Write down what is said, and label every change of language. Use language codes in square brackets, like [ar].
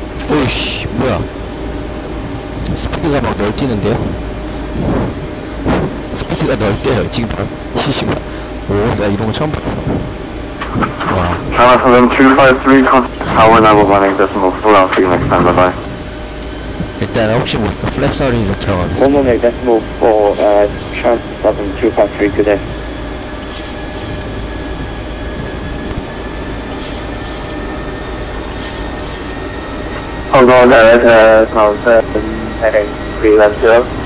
[ko] 오이씨 뭐야 스피드가 막 널뛰는데요? 스피드가 널뛰어요 지금 이씨가 오나 이런 거 처음 봤어. 와 [en] China 7253, contact tower now running decimal 4, I'll see you next time, bye bye. [ko] 일단 혹시 모르니까 플랩 소리로 들어가겠습니다. [en] 118 decimal 4, China 7253, good day. Hold on, Delta, confirm heading 310.